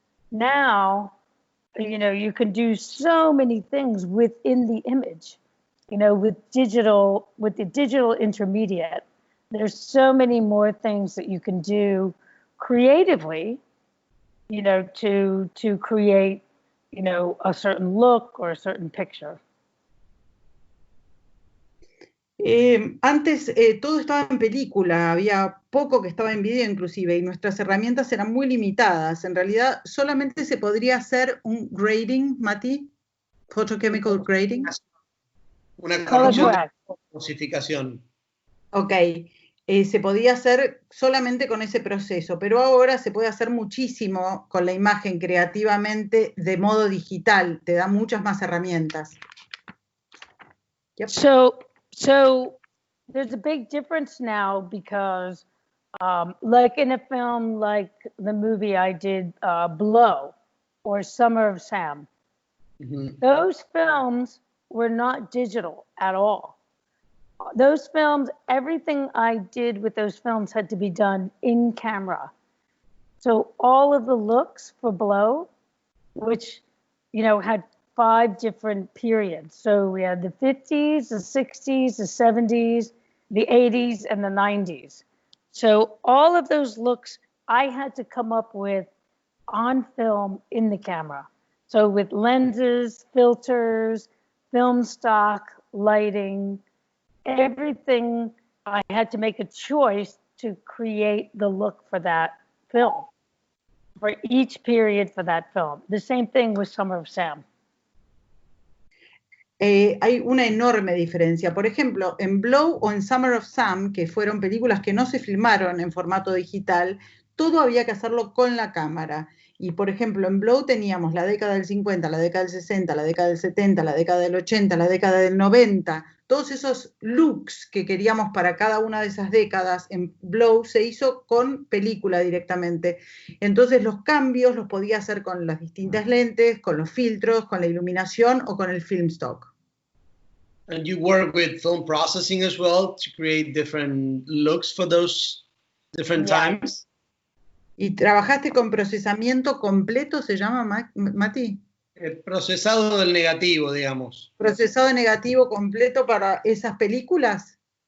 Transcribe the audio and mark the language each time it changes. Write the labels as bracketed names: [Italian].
[English] Now, you can do so many things within the image, with the digital intermediate. There's so many more things that you can do creatively, to create, a certain look or a certain picture. [Spanish] Antes todo estaba en película, había poco que estaba en video inclusive, y nuestras herramientas eran muy limitadas. En realidad, solamente se podría hacer un grading, Mati, photochemical grading. Una corrección de osificación. Ok, se podía hacer solamente con ese proceso, pero ahora se puede hacer muchísimo con la imagen creativamente de modo digital, te da muchas más herramientas. [English] Yep. So there's a big difference now because like in a film like the movie I did, Blow or Summer of Sam, those films were not digital at all. Those films, everything I did with those films had to be done in camera. So all of the looks for Blow, which, had 5 different periods. So we had the 50s, the 60s, the 70s, the 80s, and the 90s. So all of those looks I had to come up with on film in the camera. So with lenses, filters, film stock, lighting, everything, I had to make a choice to create the look for that film, for each period for that film. The same thing with Summer of Sam. [Spanish] Hay una enorme diferencia. Por ejemplo, en Blow o en Summer of Sam, que fueron películas que no se filmaron en formato digital, todo había que hacerlo con la cámara. Y, por ejemplo, en Blow teníamos la década del 50, la década del 60, la década del 70, la década del 80, la década del 90. Todos esos looks que queríamos para cada una de esas décadas en Blow se hizo con película directamente. Entonces los cambios los podía hacer con las distintas lentes, con los filtros, con la iluminación o con el film stock. [English] And you work with film processing as well to create different looks for those different times? [Spanish] ¿Y trabajaste con procesamiento completo, se llama, Mati? Procesado del negativo, digamos. ¿Procesado negativo completo para esas películas?